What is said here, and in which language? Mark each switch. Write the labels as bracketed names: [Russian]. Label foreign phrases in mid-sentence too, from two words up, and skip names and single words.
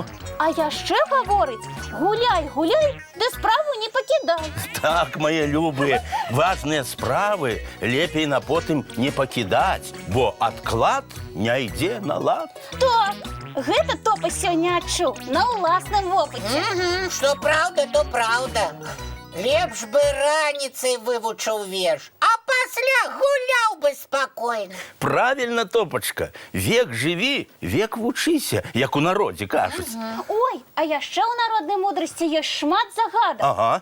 [Belarusian] А яшчэ гаворыць: гуляй, гуляй, ды справу не пакідай. Так, мае любыя, важныя справы лепей на потым не пакідаць, бо адклад не ідзе на лад. Так, гэта Топа сёння адчуў на ўласным вопыце. [Russian] Что правда, то правда. [Belarusian] Лепш бы раніцай вывучыў верш, а пасля гуляў бы спакойна. Правильно, Топачка, век жыві, век вучыся, як у народзе кажуць. Ой, а яшчэ ў народнай мудрасці ёсць шмат загадак. Ага.